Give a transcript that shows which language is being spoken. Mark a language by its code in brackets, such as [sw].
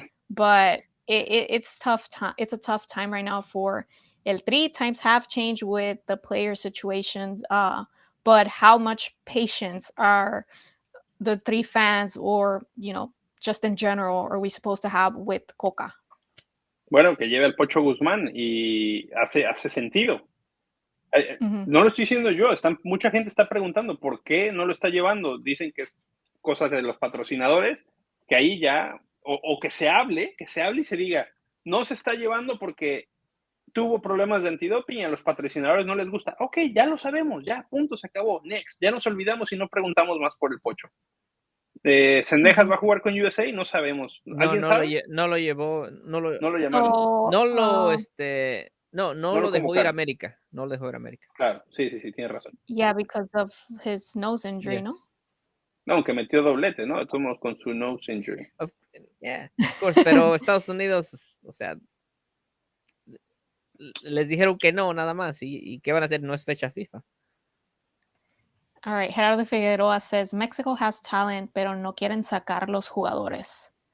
[en] But it's tough time. It's a tough time right now for El Tri. Times have changed with the player situations. But how much patience are the Tri fans, or just in general, are we supposed to have with Coca? [es] Bueno, que lleve al Pocho Guzmán y hace sentido. Mm-hmm. No lo estoy diciendo yo, mucha gente está preguntando por qué no lo está llevando. Dicen que es cosa de los patrocinadores, que ahí ya, o que se hable y se diga, no se está llevando porque tuvo problemas de antidoping y a los patrocinadores no les gusta. Ok, ya lo sabemos, ya, punto, se acabó, next. Ya nos olvidamos y no preguntamos más por el Pocho. Sendejas va a jugar con USA, no sabemos. ¿Alguien sabe? No lo llevó, No lo llamaron. no lo, no No lo lo dejó ir a convocaron. América. No lo dejó ir a América. Claro, sí, tienes razón. [en] Yeah, because of his nose injury, Yes. [es] no? No, aunque metió doblete, ¿no? Estuvimos con su [en] nose injury. Yeah, of course, [es] pero Estados Unidos, o sea, les dijeron que no, nada más. ¿Y qué van a hacer? No es fecha FIFA. [en] All right, Gerardo Figueroa says Mexico has talent, [es] pero no quieren sacar los jugadores.